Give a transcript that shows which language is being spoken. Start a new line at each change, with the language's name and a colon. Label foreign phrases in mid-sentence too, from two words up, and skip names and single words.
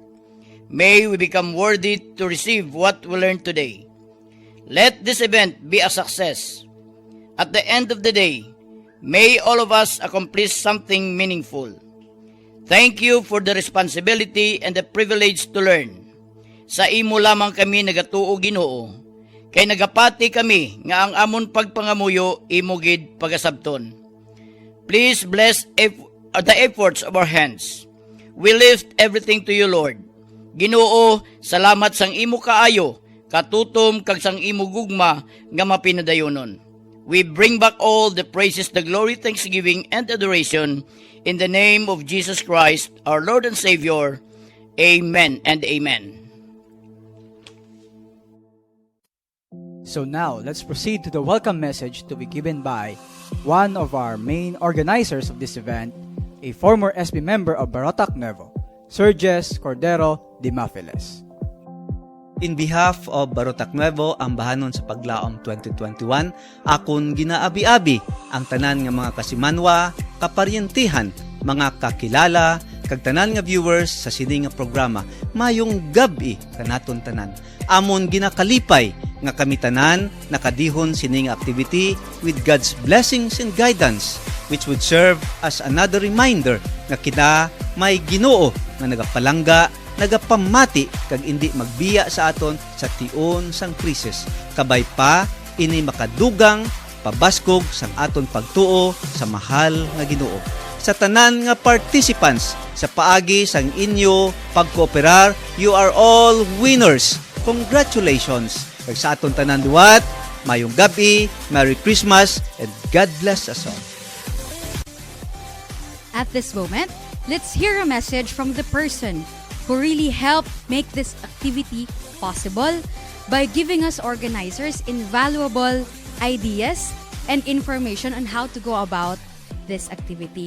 English: May we become worthy to receive what we learned today. Let this event be a success. At the end of the day, may all of us accomplish something meaningful. Thank you for the responsibility and the privilege to learn.
Hiligaynon: Sa imo lamang kami nagatuo, Ginoo, kay nagapati kami nga ang amon pagpangamuyo imo gid pagasabton.
English: Please bless the efforts of our hands. We lift everything to you, Lord.
Hiligaynon: Ginoo, salamat sang imo kaayo, katutom kag sang imo gugma nga mapinadayonon.
English: We bring back all the praises, the glory, thanksgiving, and adoration in the name of Jesus Christ, our Lord and Savior. Amen and amen. So now, let's proceed to the welcome message to be given by one of our main organizers of this event, a former SB member of Barotac Nuevo, Serges Cordero de Mafiles. In behalf of
Hiligaynon: Barotac Nuevo Ambahanon sa Pag-laum 2021, akon ginaabi-abi ang tanan nga mga kasimanwa, kaparyentihan, mga kakilala, kag tanan nga viewers sa sini nga programa. Mayong gabi kanaton tanan. Amon ginakalipay nga kami tanan nakadihon sini nga activity
English: with God's blessings and guidance, which would serve as another reminder
Hiligaynon: nga kita may Ginoo nga nagapalangga, nagapamati kag indi magbiya sa aton sa tion sang krisis. Kabay pa ini makadugang pabaskog sang aton pagtuo sa mahal nga Ginoo. Sa tanan nga participants sa paagi sang inyo pagkooperar,
English: you are all winners. Congratulations.
Hiligaynon: Kag sa aton tanan duwat, mayong gabi,
English: Merry Christmas, and God bless us all. At this moment, let's hear a message from the person who really helped make this activity possible by giving us organizers invaluable ideas and information on how to go about this activity.